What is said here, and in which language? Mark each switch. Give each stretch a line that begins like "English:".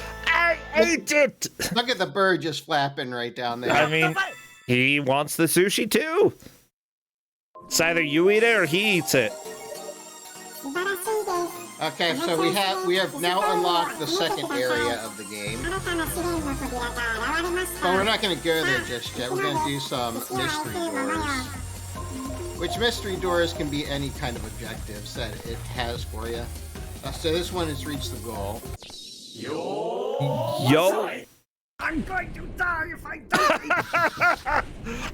English: I ate it! Look at the bird just flapping right down there. I mean, he wants the sushi too. It's either you eat it or he eats it.
Japanese: 素晴らしいです
English: Okay, so we have now unlocked the second area of the game.
Japanese: 新たな試練の扉が現れまし
English: But
Japanese: た
English: we're not going to go there just yet. We're going to do some mystery doors. Which mystery doors can be any kind of objectives that it has for you. So this one is reach the goal. Yo! I'm going to die if I don't eat.